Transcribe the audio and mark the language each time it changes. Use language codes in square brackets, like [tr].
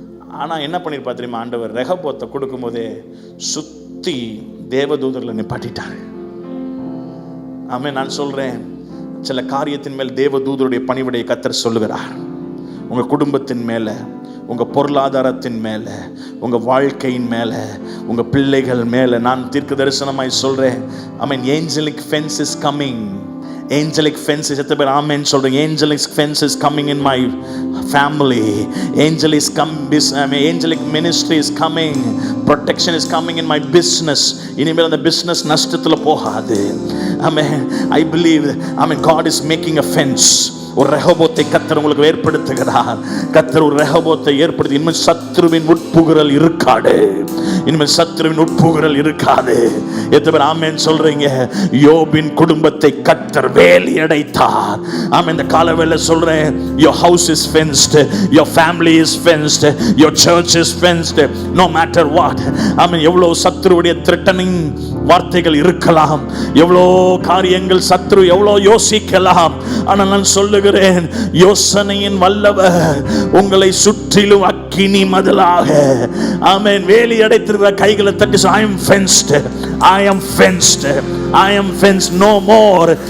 [ta] ஆனால் என்ன பண்ணிருப்பா தெரியுமா ஆண்டவர்? ரெஹோபோத்தை கொடுக்கும் போதே சுத்தி தேவதூதர்களை நிப்பாட்டிட்டாரு. ஆமென். நான் சொல்றேன், சில காரியத்தின் மேல் தேவதூதருடைய பணிவிடையை கர்த்தர் சொல்லுகிறார். உங்க குடும்பத்தின் மேல, உங்க பொருளாதாரத்தின் மேல, உங்க வாழ்க்கையின் மேல, உங்க பிள்ளைகள் மேல நான் தீர்க்க தரிசனமாய் சொல்றேன். [en] Amen. Angelic fence is coming. Angelic fence is at the amen சொல்றேன். Angelic fence is coming in my family. Angelic ministry is coming. Protection is coming in my business. [ta] இனிமேல் அந்த business நஷ்டத்துல போகாது. [en] Amen. I believe, amen, God is making a fence. [ta] ஒரு ரெஹோபோத்தை கர்த்தர் உங்களுக்கு ஏற்படுத்துகிறார். கர்த்தர் ஒரு ரெஹோபோத்தை ஏற்படுத்தி, இனிமேல் சத்ருவின் உட்புகுறல் இருக்காது. இனிமேல் சத்ருவின் உட்புகுறல் இருக்காது. எத்தனை பேர் ஆமென் சொல்றீங்க? யோபின் குடும்பத்தை கர்த்தர் வேலி அடைத்தார். ஆமென். இந்த காலவேளை சொல்றேன், [en] your house is fenced, your family is fenced, your church is fenced, no matter what. [ta] ஆமென். எவ்வளவு சத்ருவுடைய threatening வார்த்தைகள் இருக்கலாம், எவ்வளோ காரியங்கள் சத்ரு எவ்வளோ யோசிக்கலாம். ஆனால் நான் சொல்லுகிறேன், யோசனையின் வல்லவர் உங்களை சுற்றிலும் அக்கினி மதிலாக, ஆமென், வேலி அடைத்திருக்கிற கைகளை தட்டி, [en] I am fenced, I am fenced, I am fenced, no more.